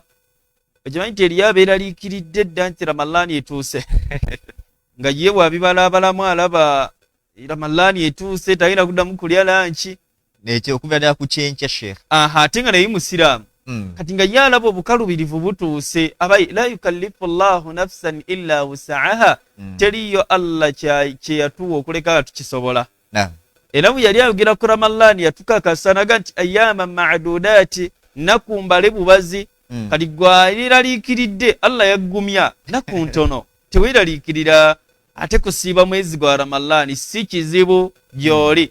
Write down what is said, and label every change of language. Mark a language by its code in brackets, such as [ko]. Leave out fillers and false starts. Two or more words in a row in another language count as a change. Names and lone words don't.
[lg] Okimanyi nti eriyo abeeraliikiridde dda nti Ramadhaani etuuse. Nga ye bw'abibalaabalamu alaba Ramadhaani etuuse talina kuddamu kulya lanchi. Nekyo okubeera ku kyenkya Sheikh. Ate nga naye musiraamu. Kati nga ye alaba obukalubirivu butuuse aba [ar] لا يكلف الله نفسا إلا وسعها. [lg] Teriyo Allah kye yatuwa okuleka nga tukisobola. Era bwe yali ayogera ku Ramadhaani yatukakasanaga nti [ar] أياما معدودات, [lg] nnaku mbale bubazi. Kati gw'aliraliikiridde Allah yaggumya nnaku ntono. Teweeraliikirira ate kusiiba mwezi gwa Ramadhaani si kizibu gy'oli.